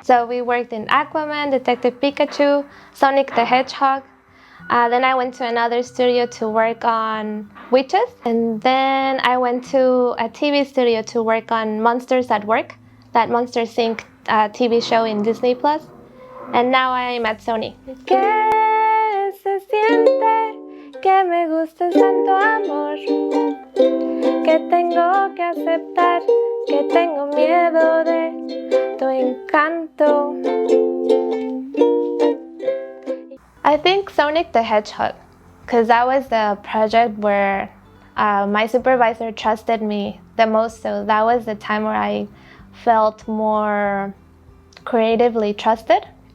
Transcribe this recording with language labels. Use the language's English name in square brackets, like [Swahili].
[English] So we worked in Aquaman, Detective Pikachu, Sonic the Hedgehog. Then I went to another studio to work on witches. And then I went to a TV studio to work on Monsters at Work, that Monsters Inc. TV show in Disney+. And now I'm at Sony. [Spanish] ¿Qué se siente que me gustes tanto amor? Que tengo que aceptar que tengo miedo de tu encanto. [English] I think Sonic the Hedgehog, because that was the project where my supervisor trusted me the most. So that was the time where I felt more creatively trusted.